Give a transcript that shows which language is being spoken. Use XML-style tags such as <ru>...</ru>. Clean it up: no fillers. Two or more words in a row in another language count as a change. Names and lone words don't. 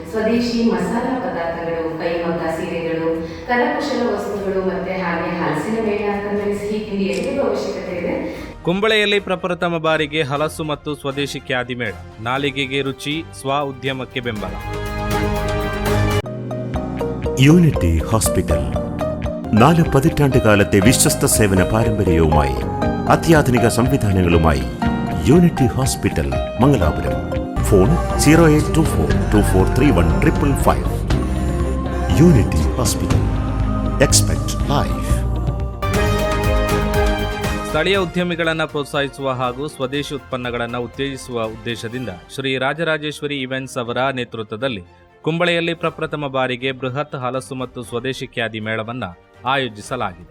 <kn>ಸ್ವದೇಶಿ ಮಸಾಲಾ ಪದಾರ್ಥಗಳು, ಕೈಮಗ್ಗ ಸೀರೆಗಳು, ಕರಕುಶಲ ವಸ್ತುಗಳು ಮತ್ತೆ ಹಾಗೆ ಹಲಸಿನ ಮೇಳ ಅಂತಂದ್ರೆ ಸಿಹಿ ತಿಂಡಿ ಎಲ್ಲರಿಗೂ ಅವಶ್ಯಕತೆ ಇದೆ. ಕುಂಬಳೆಯಲ್ಲಿ ಪ್ರಪ್ರಥಮ ಬಾರಿಗೆ ಹಲಸು ಮತ್ತು ಸ್ವದೇಶಿ ಖ್ಯಾತಿ ಮೇಳ. ನಾಲಿಗೆಗೆ രുചി, ಸ್ವ ಉದ್ಯಮಕ್ಕೆ ಬೆಂಬಲ.</kn> <ml>യൂണിറ്റി ഹോസ്പിറ്റൽ 4 പതിറ്റാണ്ടുകാലത്തെ വിശ്വസ്ത സേവന പാരമ്പര്യവുമായി അത്യാധുനിക സംവിധാനങ്ങളുമായി യൂണിറ്റി ഹോസ്പിറ്റൽ മംഗലാപുരം. ഫോൺ 0824243155. യൂണിറ്റി ഹോസ്പിറ്റൽ.</ml> <en>Expect Life.</en> <kn>ಸ್ಥಳೀಯ ಉದ್ಯಮಿಗಳನ್ನು ಪ್ರೋತ್ಸಾಹಿಸುವ ಹಾಗೂ ಸ್ವದೇಶಿ ಉತ್ಪನ್ನಗಳನ್ನು ಉತ್ತೇಜಿಸುವ ಉದ್ದೇಶದಿಂದ ಶ್ರೀ ರಾಜರಾಜೇಶ್ವರಿ ಇವೆಂಟ್ಸ್ ಅವರ ನೇತೃತ್ವದಲ್ಲಿ ಕುಂಬಳೆಯಲ್ಲಿ ಪ್ರಪ್ರಥಮ ಬಾರಿಗೆ ಬೃಹತ್ ಹಲಸು ಮತ್ತು ಸ್ವದೇಶಿ ಖ್ಯಾತಿ ಮೇಳವನ್ನು ಆಯೋಜಿಸಲಾಗಿದೆ.</kn>